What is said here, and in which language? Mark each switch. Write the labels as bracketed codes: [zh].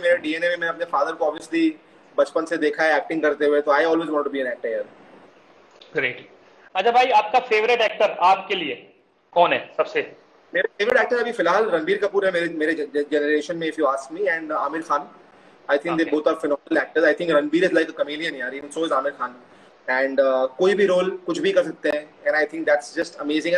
[hi] मेरे डीएनए में, मैं अपने फादर को ऑब्वियसली बचपन से देखा है एक्टिंग करते हुए, तो [en] I always want to be an actor [hi] यार। [en] Great. [hi] अच्छा भाई, आपका फेवरेट एक्टर आपके लिए कौन है सबसे? मेरे फेवरेट एक्टर अभी फिलहाल रणबीर कपूर है मेरे जनरेशन में, [en] if you ask me, [hi] and Aamir Khan. [en] I think they both are phenomenal actors. I think Ranbir is like a chameleon यार, even so is Amir Khan. And [hi] कोई भी रोल कुछ भी कर सकते हैं, [en] and I think that's just amazing.